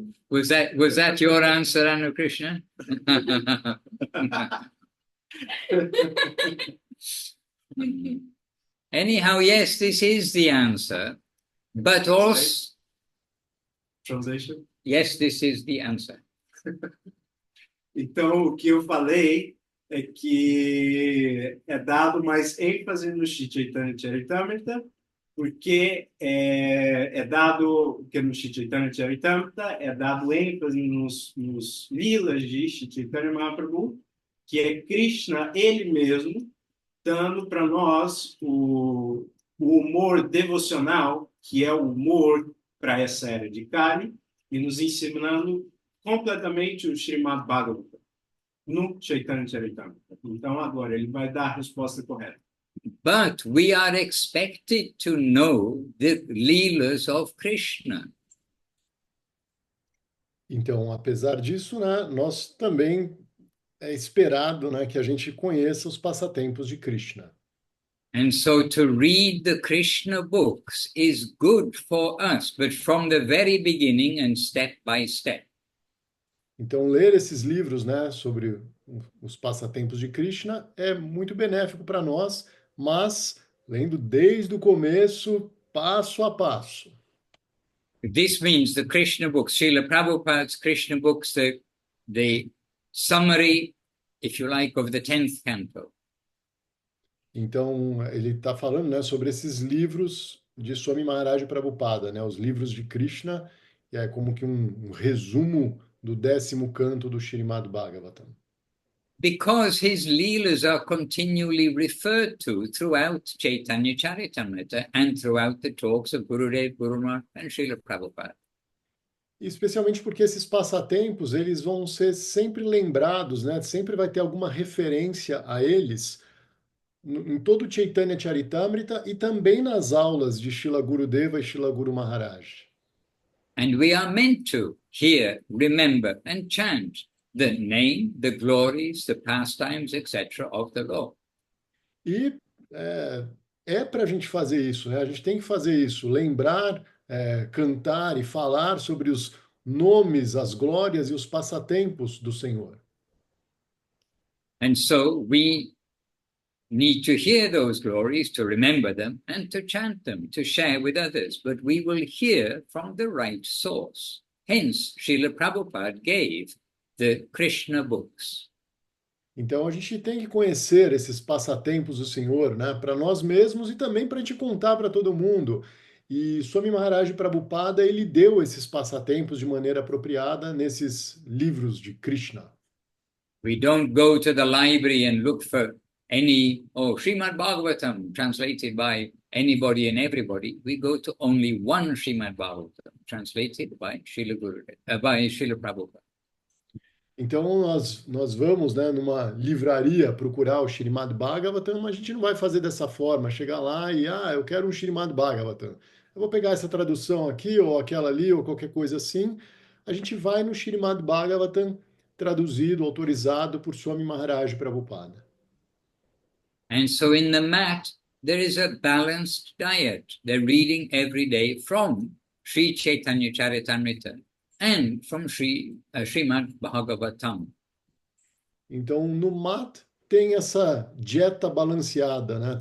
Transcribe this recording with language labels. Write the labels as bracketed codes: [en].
[en] Was that your answer, Anu Krishna? Anyhow, yes, this is the answer, but also Translation? yes, this is the answer. [pt] Então, o que eu falei é que é dado mais ênfase no Sri Chaitanya Charitamrita, porque é dado que no Sri Chaitanya Charitamrita é dado ênfase nos lilas de Sri Chaitanya Mahaprabhu, que é Krishna ele mesmo dando para nós o humor devocional, que é o humor para essa era de Kali, e nos ensinando completamente o Srimad Bhagavatam no Chaitanya Charitamrita. Então, agora, ele vai dar a resposta correta. [en] But we are expected to know the Leelas of Krishna. [pt] Então, apesar disso, né, nós também é esperado, né, que a gente conheça os passatempos de Krishna. [en] And so to read the Krishna books is good for us, but from the very beginning and step by step. [pt] Então, ler esses livros, né, sobre os passatempos de Krishna é muito benéfico para nós, mas lendo desde o começo, passo a passo. [en] This means the Krishna books, Srila Prabhupada's Krishna books, the summary, if you like, of the 10th canto. [pt] Então, ele está falando, né, sobre esses livros de Swami Maharaj Prabhupada, né, os livros de Krishna, e é como que um resumo do 10º canto do Srimad Bhagavatam. [en] Because his leelas are continually referred to throughout Chaitanya Charitamrita and throughout the talks of Gurudev, Guru Maharaj and Srila Prabhupada. [pt] Especialmente porque esses passatempos, eles vão ser sempre lembrados, né? Sempre vai ter alguma referência a eles em todo o Chaitanya Charitamrita e também nas aulas de Srila Gurudeva e Srila Guru Maharaj. [en] And we are meant to hear, remember and chant the name, the glories, the pastimes, etc. of the Lord. [pt] E para a gente fazer isso, né? A gente tem que fazer isso, lembrar, cantar e falar sobre os nomes, as glórias e os passatempos do Senhor. [en] And so we need to hear those glories, to remember them, and to chant them, to share with others. But we will hear from the right source. Hence, Srila Prabhupada gave the Krishna books. [pt] Então a gente tem que conhecer esses passatempos do Senhor, né, para nós mesmos e também para a gente contar para todo mundo. E Swami Maharaj Prabhupada, ele deu esses passatempos de maneira apropriada nesses livros de Krishna. [en] We don't go to the library and look for any, Srimad Bhagavatam translated by anybody and everybody. We go to only one Srimad Bhagavatam translated by Srila Gurudev, by Srila Prabhupada. [pt] Então nós vamos, né, numa livraria procurar o Srimad Bhagavatam, mas a gente não vai fazer dessa forma, chegar lá e, eu quero um Srimad Bhagavatam. Eu vou pegar essa tradução aqui, ou aquela ali, ou qualquer coisa assim. A gente vai no Srimad Bhagavatam, traduzido, autorizado por Swami Maharaj Prabhupada. [en] And so in the mat, there is a balanced diet. They're reading every day from Sri Chaitanya Charitamrita and from Srimad Bhagavatam. [pt] Então, no mat tem essa dieta balanceada, né?